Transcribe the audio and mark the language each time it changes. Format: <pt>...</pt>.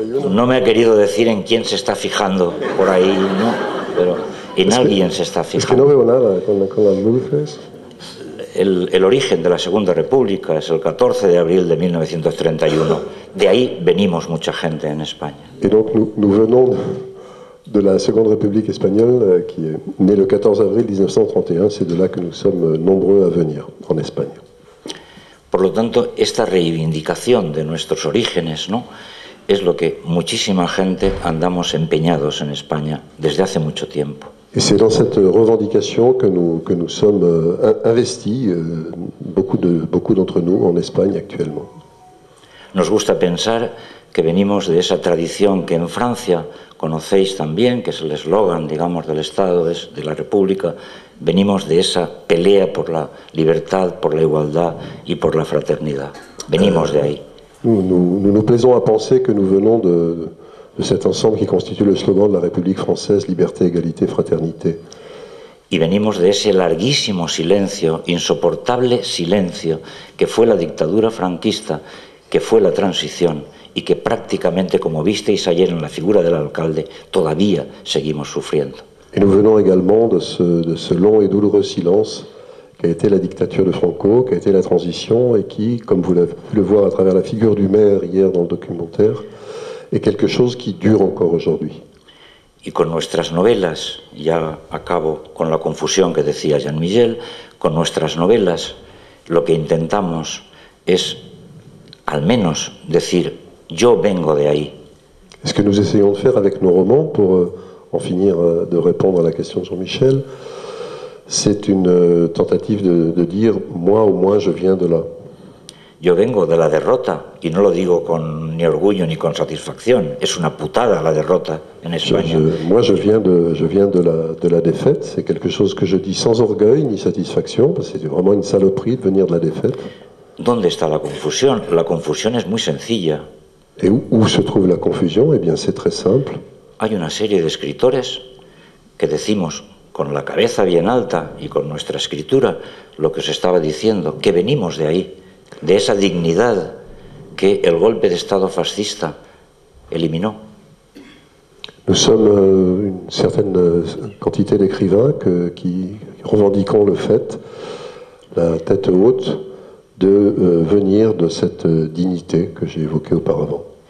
<es>No me ha querido decir en quién se está fijando por ahí, ¿no? Pero en alguien se está fijando. Es que no veo nada con las luces. El origen de la Segunda República es el 14 de abril de 1931. De ahí venimos mucha gente en España.</es> <fr>Et donc nous venons de la Seconde République espagnole qui est née le 14 avril 1931. C'est de là que nous sommes nombreux à venir en Espagne.</fr> <es>Por lo tanto, esta reivindicación de nuestros orígenes, ¿no?, es lo que muchísima gente andamos empeñados en España desde hace mucho tiempo.</es> <fr>Et c'est dans cette revendication que nous sommes investis, beaucoup d'entre nous, en Espagne actuellement.</fr> <es>Nos gusta pensar que venimos de esa tradición que en Francia conocéis también, que es el eslogan, digamos, del Estado, es de la República. Venimos de esa pelea por la libertad, por la igualdad y por la fraternidad. Venimos de ahí.</es> <fr>Nous plaisons à penser que nous venons de cet ensemble qui constitue le slogan de la République française, liberté, égalité, fraternité.</fr> <es>Y venimos de ese larguísimo silencio, insoportable silencio, que fue la dictadura franquista, que fue la transición y que prácticamente, como visteis ayer en la figura del alcalde, todavía seguimos sufriendo.</es> <fr>Et nous venons également de ce long et douloureux silence qu'a été la dictature de Franco, qu'a été la transition, et qui, comme vous l'avez pu le voir à travers la figure du maire hier dans le documentaire, est quelque chose qui dure encore aujourd'hui.</fr> <es>Y con nuestras novelas, ya acabo con la confusión que decía Jean Michel, con nuestras novelas lo que intentamos es al menos decir, yo vengo de ahí.</es> <fr>Ce que nous essayons de faire avec nos romans, pour en finir de répondre à la question de Jean-Michel, c'est une tentative de dire, moi au moins je viens de là.</fr> <es>Yo vengo de la derrota, y no lo digo con ni orgullo ni con satisfacción, es una putada la derrota en España.</es> <fr>Moi je viens de la défaite, c'est quelque chose que je dis sans orgueil ni satisfaction, parce que c'est vraiment une saloperie de venir de la défaite.</fr> <es>¿Dónde está la confusión? La confusión es muy sencilla.</es> <fr>Et où se trouve la confusion? Eh bien c'est très simple.</fr> <es>Hay una serie de escritores que decimos con la cabeza bien alta y con nuestra escritura lo que os estaba diciendo, que venimos de ahí, de esa dignidad que el golpe de Estado fascista eliminó.</es> <fr>Nous sommes une certaine quantité d'écrivains qui revendiquons le fait, la tête haute, de venir de cette dignité que j'ai évoquée auparavant.</fr>